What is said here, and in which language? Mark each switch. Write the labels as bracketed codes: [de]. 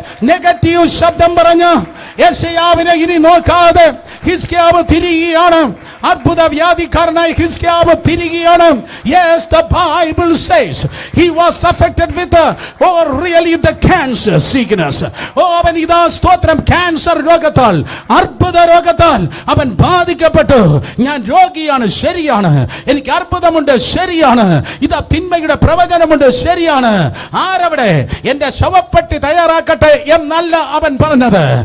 [ml] Negative ശബ്ദം പറഞ്ഞ് യെശയ്യാവിനെ ഇനി നോക്കാതെ ഹിസ്കിയാവ് തിരികെയാണ്. അത്ഭുത വ്യാധിക്കാരനായി ഹിസ്കിയാവ് തിരികെയാണ്. [en] Yes, the Bible says he was affected with the cancer sickness. [ml] അവൻ ഇതാ സ്തോത്രം ക്യാൻസർ രോഗത്താൽ, അർബുദ രോഗത്താൽ അവൻ ബാധിക്കപ്പെട്ടു. ഞാൻ രോഗിയാണ്, ശരിയാണ്. എനിക്ക് അർബുദമുണ്ട്, ശരിയാണ്. ഇതാ തിന്മയുടെ പ്രവചനമുണ്ട്, ശരിയാണ്. ആരവിടെ? എന്റെ ശവപ്പെട്ടി തയ്യാറാക്കട്ടെ എന്നല്ല അവൻ പറഞ്ഞത്.